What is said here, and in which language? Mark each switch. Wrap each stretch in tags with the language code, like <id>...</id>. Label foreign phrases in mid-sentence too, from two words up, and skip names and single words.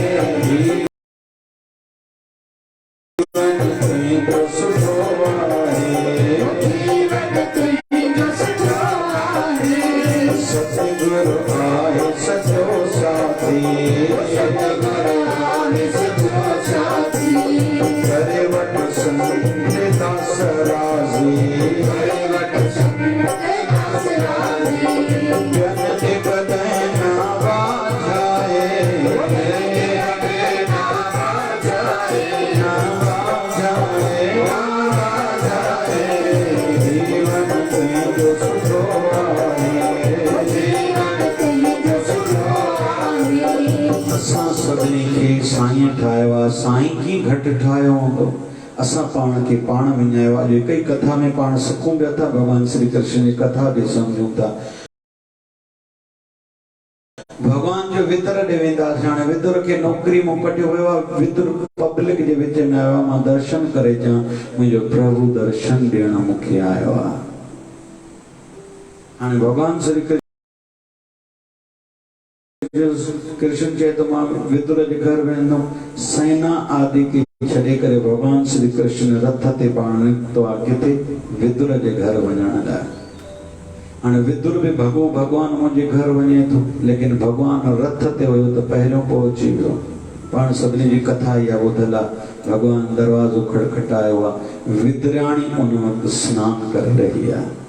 <sd>जीवन तेरे सुख सतगुरु आए सचो साथी, सतगुरु आए सचो साथी, करे वट संत दास राजी, करे वट संत दास राजी, जन एक दैन बाजाए, ना बाजाए, ना बाजाए, ना बाजाए, जीवन तेरे सुख असां सभिनी खे साईं ठाहियो आहे, साईं की घटि ठाहियो हूंदो, असां पाण खे पाण विञायो आहे। अॼु कई कथा में पाण सिखूं पिया था, भगवान श्री कृष्ण जी कथा बि सम्झूं था। भगवान जो वितर ॾे वेंदासीं, हाणे विदुर खे नौकरी मां कढियो वियो आहे, विदुर पब्लिक जे विच में आयो आहे, मां दर्शन करे अचां, मुंहिंजो प्रभु दर्शन ॾियण मूंखे आयो आहे। हाणे भगवान श्री कृष्ण चए तो मां विदुर जे घर वेंदुमि, सेना आदि खे छॾे करे भगवान श्री कृष्ण रथ ते पाण निकितो आहे, किथे विदुर जे घर वञण लाइ। हाणे विदुर बि भॻो भगवान मुंहिंजे घर वञे थो, लेकिन भगवान रथ ते हुयो त पहिरियों पहुची वियो। पाण सभिनी जी कथा इहा ॿुधल आहे, भगवान दरवाज़ो खटखटायो आहे, विदुराणी उन वक़्तु सनानु करे रही आहे।</sd>